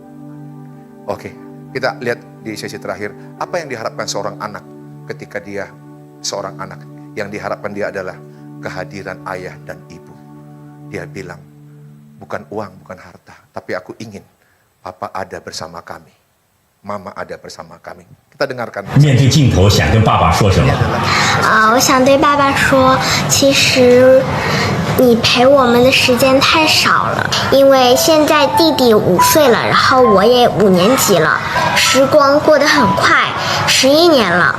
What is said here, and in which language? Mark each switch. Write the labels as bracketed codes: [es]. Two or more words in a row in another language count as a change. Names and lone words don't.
[id] Oke, kita lihat di sesi terakhir, apa yang diharapkan seorang anak ketika dia seorang anak. Yang diharapkan dia adalah kehadiran ayah dan ibu. Dia bilang, bukan uang, bukan harta, tapi aku ingin Papa ada bersama kami, Mama ada bersama kami. Kita dengarkan. [zh] 面对镜头，想跟爸爸说什么？我想对爸爸说，其实你陪我们的时间太少了，因为现在弟弟5岁了，然后我也5年级了，时光过得很快，11年了。